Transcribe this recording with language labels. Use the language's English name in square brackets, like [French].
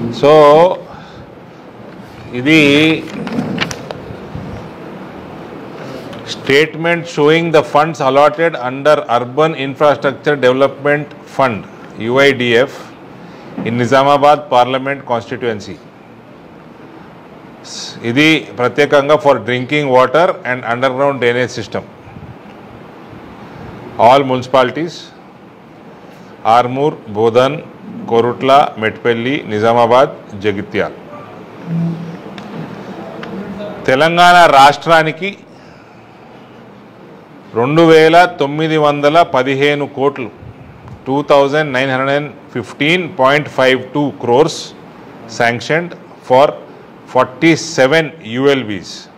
[Telugu] So ఇది [English] statement showing the funds allotted under Urban Infrastructure Development Fund UIDF in Nizamabad Parliament constituency. ఇది ప్రత్యేకంగా for drinking water and underground drainage system all municipalities Armoor, Bodhan, Korutla, Metpalli, Nizamabad, Jagtial. [Telugu] Telangana రాష్ట్రానికి 2915 కోట్లు [English] 2915.52 crores sanctioned for 47 ULBs.